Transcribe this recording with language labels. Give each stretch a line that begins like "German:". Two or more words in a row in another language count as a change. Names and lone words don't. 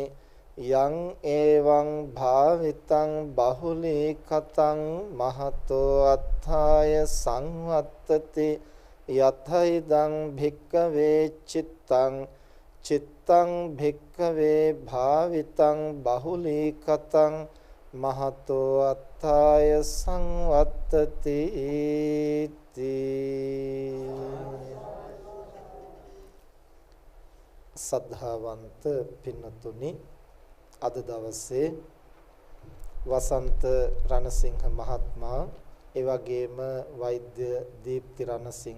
Pali: යං ඒවං භාවිතං බහුලී කතං මහතෝ අත්ථාය සංවත්තති යතයිදං භික්ඛවේ චිත්තං චිත්තං භික්ඛවේ භාවිතං බහුලී කතං මහතෝ අත්ථාය සංවත්තති
Sinhala: සද්ධාවන්ත පින්නතුනි අද දවසේ වසන්ත රණසිංහ මහත්මයා ඒ වගේම වෛද්‍ය දීප්ති රණසිංහ